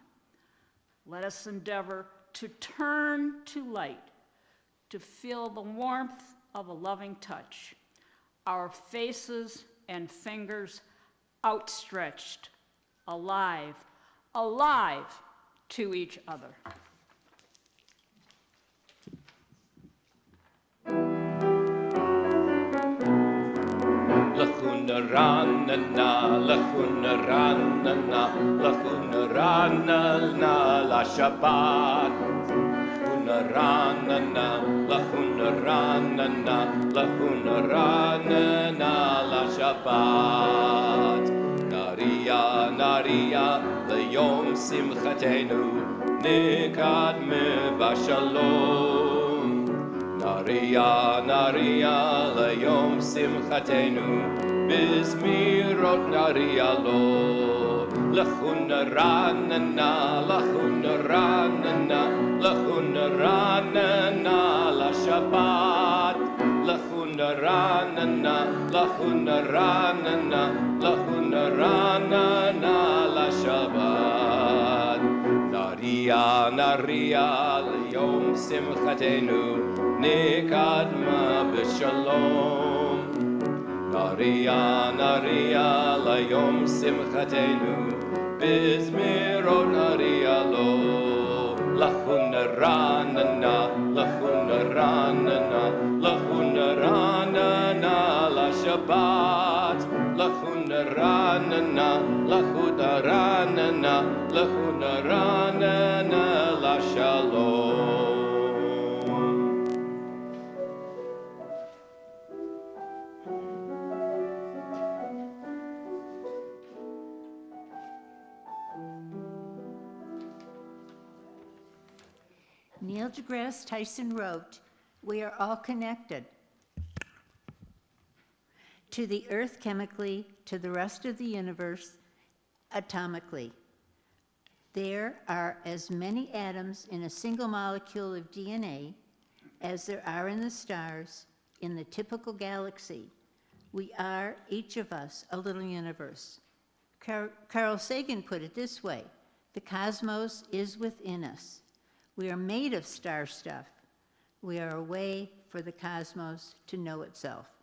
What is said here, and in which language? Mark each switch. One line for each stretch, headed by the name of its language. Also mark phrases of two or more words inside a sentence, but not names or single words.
English: Let us endeavor to turn to light, to feel the warmth of a loving touch, our faces and fingers outstretched, alive, alive to each other.
Hebrew: לכו נרננה, לכו נרננה, לכו נרננה לשבת. לכו נרננה, לכו נרננה, לכו נרננה לשבת. נריעה, נריעה, ליום שמחתנו, נקדמה בשלום. נריעה, נריעה, ליום שמחתנו, בזמירות נריע לו. לכו נרננה, לכו נרננה, לכו נרננה לשבת. לכו נרננה, לכו נרננה, לכו נרננה לשבת. נריעה, נריעה, ליום שמחתנו, נקדמה בשלום. נריעה, נריעה, ליום שמחתנו, בזמירות נריע לו. לכו נרננה, לכו נרננה, לכו נרננה לשבת. לכו נרננה, לכו נרננה, לכו נרננה לשלום.
English: Neil deGrasse Tyson wrote, "We are all connected to the earth chemically, to the rest of the universe atomically. There are as many atoms in a single molecule of DNA as there are in the stars in the typical galaxy. We are, each of us, a little universe." Carl Sagan put it this way, "The cosmos is within us. We are made of star stuff. We are a way for the cosmos to know itself."